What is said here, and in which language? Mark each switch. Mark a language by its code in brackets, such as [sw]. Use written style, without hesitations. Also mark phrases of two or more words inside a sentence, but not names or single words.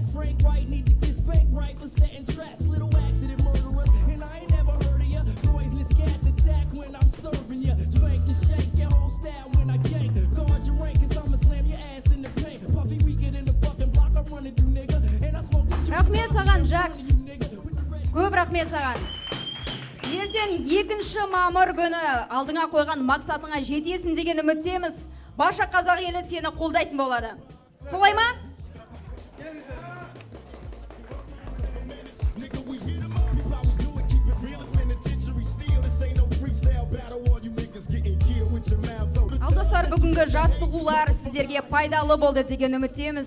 [en] Frank White need to get spanked right for setting traps. Little accident murderers, and I ain't never heard of ya. Poisonous cats attack when I'm serving ya. Spank the shake, your whole style when I gank. Guard your rank, cause I'ma slam your ass in the paint. Puffy weaker than the fucking block I'm running through, nigga. And I smoke this [kk] Рахмет саған, Жакс. Көп рахмет саған. Ертең 2 мамыр күні алдыңа қойған мақсатыңа жетесің деген үміттеміз. Барша қазақ елі сені қолдайтын болады. Солай ма? Ал достар, бүгінгі жаттығулар сіздерге пайдалы болды деген үміттеміз.